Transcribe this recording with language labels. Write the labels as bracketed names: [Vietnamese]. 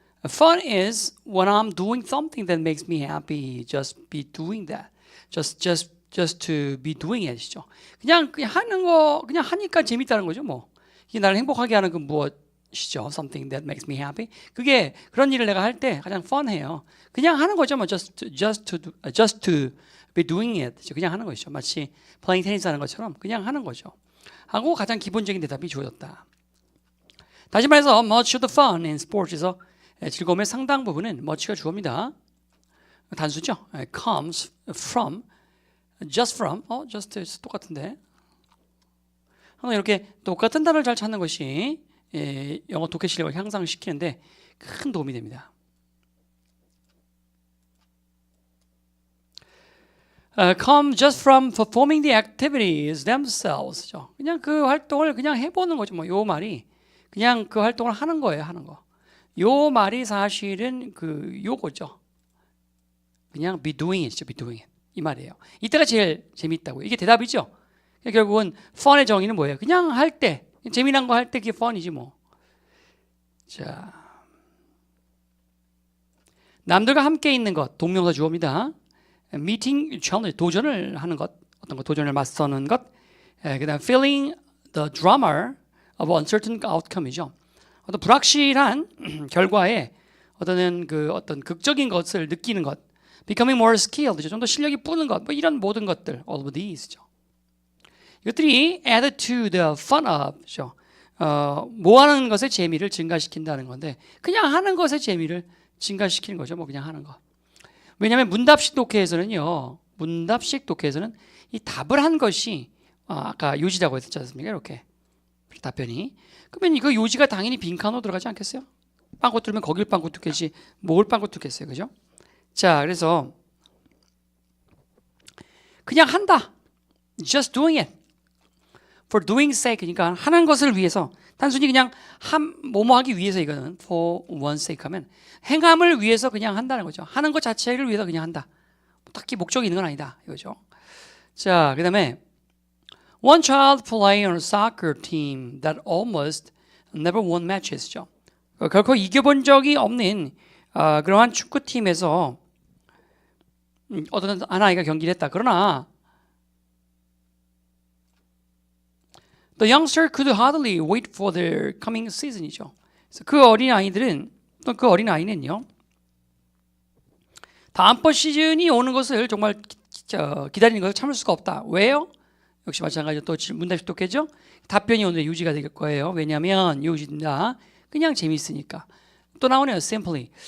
[English] Fun is when I'm doing something that makes me happy. Just be doing that. Just to be doing it이죠. [Korean] 그냥 하는 거 그냥 하니까 재밌다는 거죠. 뭐 이게 나를 행복하게 하는 그 무엇이죠? [English] Something that makes me happy. [Korean] 그게 그런 일을 내가 할 때 가장 fun해요. 그냥 하는 거죠. 뭐 [English] just to be doing it. [Korean] 그냥 하는 것이죠. 마치 플레잉 테니스 하는 것처럼 그냥 하는 거죠. 하고 가장 기본적인 대답이 주어졌다. 다시 말해서 [English] much of the fun in sports [Korean] 에서 즐거움의 상당 부분은 much가 주어입니다. 단수죠. [English] comes from, just from, just [Korean] 똑같은데. 항상 이렇게 똑같은 단어를 잘 찾는 것이 영어 독해 실력을 향상시키는데 큰 도움이 됩니다. [English] Come just from performing the activities themselves. [Korean] 그냥 그 활동을 그냥 해보는 거죠. 뭐 요 말이 그냥 그 활동을 하는 거예요. 하는 거. 요 말이 사실은 그 요거죠. 그냥 [English] be doing it죠. be doing it. [Korean] 이 말이에요. 이때가 제일 재밌다고. 이게 대답이죠. 결국은 fun의 정의는 뭐예요? 그냥 할 때, 재미난 거 할 때 그게 fun이지 뭐. 자, 남들과 함께 있는 것, 동명사 주어입니다. [English] meeting challenge, [Korean] 도전을 하는 것, 어떤 거 도전을 맞서는 것. 그다음 [English] feeling the drama of uncertain outcome이죠. [Korean] 어떤 불확실한 결과에 어떤 극적인 것을 느끼는 것. [English] becoming more skilled, [Korean] 좀 더 실력이 뿌는 것, 뭐 이런 모든 것들, [English] all of these [Korean] 죠. [English] 이것들이 add to the fun of죠. [Korean] 뭐 하는 것의 재미를 증가시킨다는 건데 그냥 하는 것의 재미를 증가시키는 거죠. 뭐 그냥 하는 거. 왜냐하면 문답식 독해에서는요. 문답식 독해에서는 이 답을 한 것이 아까 요지라고 했지 않습니까? 이렇게 답변이. 그러면 이거 요지가 당연히 빈칸으로 들어가지 않겠어요? 빵꾸 뚫으면 거길 빵꾸 뚫겠지 뭘 빵꾸 뚫겠어요. 그죠? 자, 그래서 그냥 한다. [English] just doing it for doing sake. [Korean] 그러니까 하는 것을 위해서, 단순히 그냥 뭐뭐 하기 위해서, 이거는 [English] for one's sake [Korean] 하면 행함을 위해서 그냥 한다는 거죠. 하는 것 자체를 위해서 그냥 한다. 딱히 목적이 있는 건 아니다 이거죠. [English] 자, 그 다음에 one child playing on a soccer team that almost never won matches죠. [Korean] 결코 이겨본 적이 없는 그러한 축구팀에서 어떤 한 아이가 경기를 했다. [English] 그러나 the youngster could hardly wait for their coming season이죠. [Korean] 그래서 그 어린 아이들은, 또 그 어린 아이는요, 다음번 시즌이 오는 것을 정말 기다리는 것을 참을 수가 없다. 왜요? 역시 마찬가지로 또 문답이 똑겠죠? 답변이 오늘 유지가 될 거예요. 왜냐하면 유지입니다. 그냥 재미있으니까. 또 나오네요. simply.